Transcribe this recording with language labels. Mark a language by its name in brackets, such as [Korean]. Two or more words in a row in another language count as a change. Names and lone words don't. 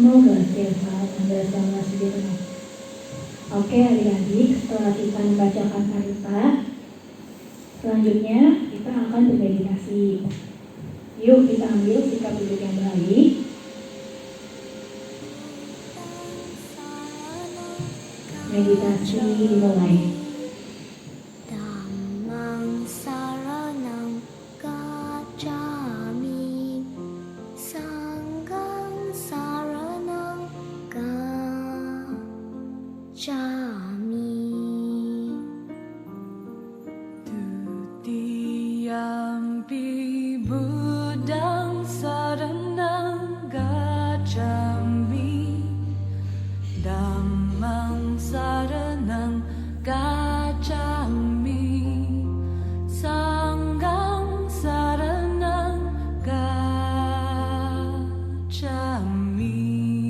[Indonesian] Semoga setiap saat Anda selalu sejahtera. Oke adik-adik, setelah kita membacakan parita, selanjutnya kita akan bermeditasi. Yuk kita ambil sikap duduk yang baik. Meditasi dimulai. [Pali] Dhammang saranang gacchami, sanghang saranang gacchami. Tutiyampi buddhang saranang gacchami, dhammang saranang gacchami, sanghang saranang gacchami.